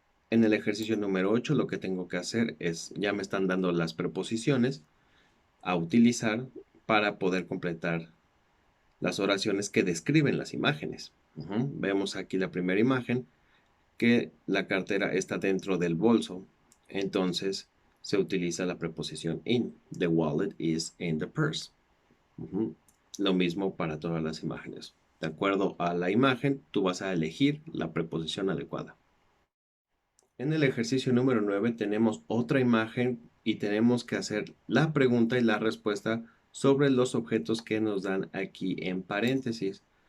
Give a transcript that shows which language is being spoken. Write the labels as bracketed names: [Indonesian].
[Spanish] En el ejercicio número 8 lo que tengo que hacer es, ya me están dando las preposiciones a utilizar para poder completar las oraciones que describen las imágenes. Vemos aquí la primera imagen, que la cartera está dentro del bolso. Entonces se utiliza la preposición in. [English] The wallet is in the purse. [Spanish] Lo mismo para todas las imágenes. De acuerdo a la imagen, tú vas a elegir la preposición adecuada. En el ejercicio número 9 tenemos otra imagen y tenemos que hacer la pregunta y la respuesta sobre los objetos que nos dan aquí en paréntesis.